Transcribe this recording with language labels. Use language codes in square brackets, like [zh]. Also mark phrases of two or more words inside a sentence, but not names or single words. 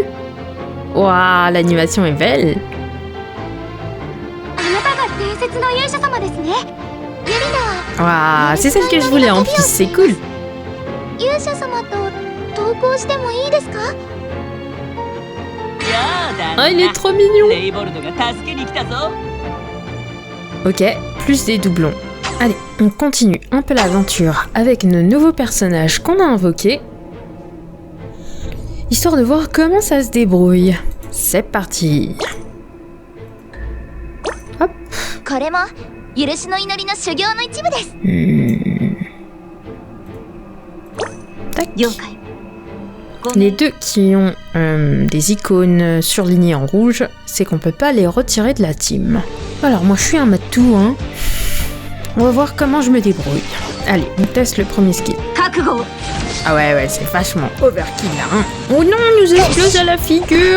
[fr] Waouh, l'animation est belle. [ja] あなたが伝説の勇者様ですね。ユリナ [fr] Waouh, c'est celle que je voulais en plus, c'est cool. [ja] 勇者様と同行してもいいですか？やだな。 [fr] Ah, il est trop mignon. [ja] レイボルドが助けに来たぞ。 [fr] Ok, plus des doublons. Allez, on continue un peu l'aventure avec nos nouveaux personnages qu'on a invoqués. Histoire de voir comment ça se débrouille. C'est parti. Hop. [ja] これも許しの祈りの修行の一部です。 [fr] Tac. [ja] 了解。 [fr] Les deux qui ont des icônes surlignées en rouge, c'est qu'on peut pas les retirer de la team. Alors moi je suis un matou, hein. On va voir comment je me débrouille. Allez, on teste le premier skill. [ja] 覚悟。 [fr] Ah ouais, c'est vachement overkill là, hein. Oh non, il nous explose à la figure.